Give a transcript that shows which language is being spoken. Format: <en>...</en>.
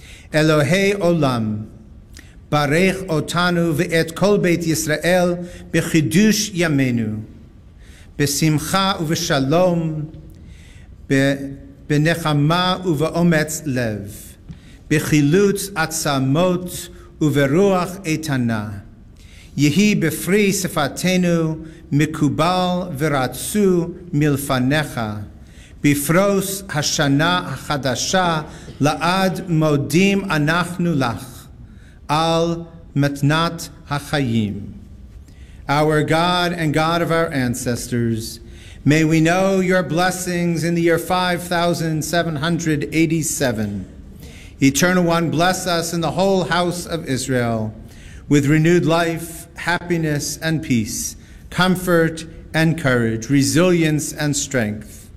<he>Elohe olam, barech otanu v'et kol beit Yisrael b'chidush yamenu, b'simcha u'v'shalom, בנחמה ובאומץ לב, בחילוץ עצמות וברוח איתנה. יהי בפרי שפתנו מקובל ורצו מלפניך, בפרוס השנה החדשה לעד מודים אנחנו לך על מתנת החיים.</he> <en>Our God and God of our ancestors, may we know your blessings in the year 5787. Eternal One, bless us in the whole house of Israel with renewed life, happiness and peace, comfort and courage, resilience and strength.</en>